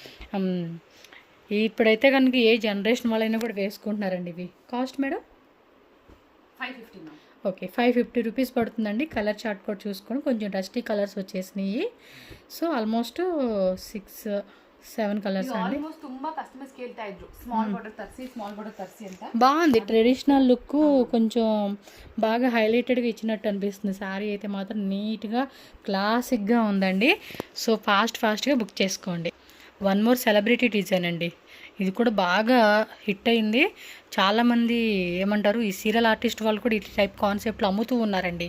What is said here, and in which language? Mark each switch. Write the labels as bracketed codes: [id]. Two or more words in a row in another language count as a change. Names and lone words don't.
[te] ఇప్పుడైతే కనుక ఏ జనరేషన్ వాళ్ళైనా కూడా వేసుకుంటున్నారండి ఇవి. [en] cost madam [te] 550. ఓకే, 550 రూపీస్ పడుతుందండి. [en] color chart [te] కూడా చూసుకొని కొంచెం [en] dusty colors [te] వచ్చేసినాయి. [en] so almost [te] 6-7 కలర్స్ అండి. [kn] ತುಂಬಾ ಕಸ್ಟಮರ್ಸ್ ಕೇಳ್ತಾ ಇದ್ರು [en] small border [kn] ತರಿಸಿ ಅಂತ. [te] బాగుంది. [en] traditional look [te] కొంచెం బాగా హైలైటెడ్గా ఇచ్చినట్టు అనిపిస్తుంది. శారీ అయితే మాత్రం నీట్గా క్లాసిక్గా ఉందండి. [en] so fastగా [te] బుక్ చేసుకోండి. [en] one more celebrity design [te] అండి. ఇది కూడా బాగా హిట్ అయింది. చాలామంది ఏమంటారు, ఈ [en] serial artist [te] వాళ్ళు కూడా ఈ [en] type conceptలు [te] అమ్ముతూ ఉన్నారండి.